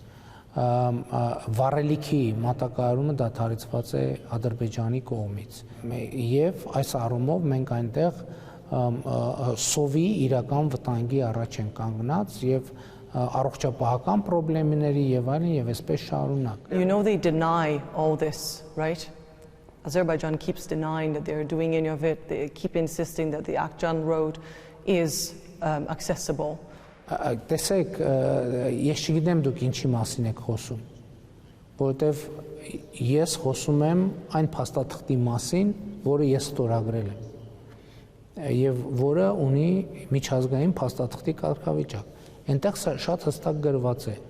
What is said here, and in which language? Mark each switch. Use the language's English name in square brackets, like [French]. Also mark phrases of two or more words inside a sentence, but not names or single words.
[Armenian] Վառելիքի մատակարարումը դադարեցված է Ադրբեջանի կողմից։ Եվ այս առումով մենք այնտեղ սովի իրական վտանգի առաջ են կանգնած եւ առողջապահական խնդիրների եւ այլն եւ այսպես շարունակ։ [English] You know they deny all this, right? Azerbaijan keeps denying that they're doing any of it. They keep insisting that the Akjan road is accessible. [Armenian] Տեսեք, ես չգիտեմ դուք ինչի մասին եք խոսում, որովհետև ես խոսում եմ այն փաստաթղթի մասին, որը ես ստորագրել եմ եւ որը ունի միջազգային փաստաթղթի կարգավիճակ։ Այնտեղ շատ հստակ գրված է,